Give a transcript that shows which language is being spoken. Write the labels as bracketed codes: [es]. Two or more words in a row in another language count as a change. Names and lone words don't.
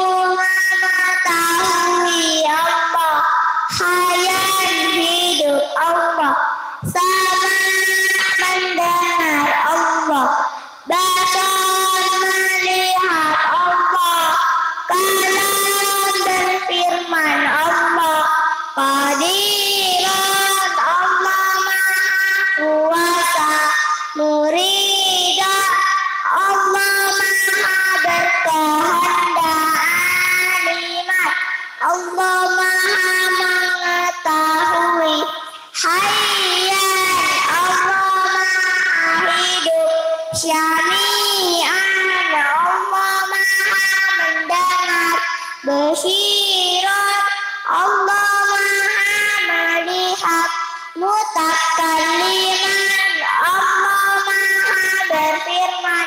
[id] mengetahui Allah, hayat hidup Allah, sama mendengar Allah, basar melihat Allah, kalam berfirman Allah, qadiran Allah maha kuasa, muridah Allah maha berkehendak, alimat Allah maha mengetahui, hayyan Allah maha hidup, syami'an Allah maha mendengar, basiran Allah maha melihat, mutakalliman Allah maha berfirman.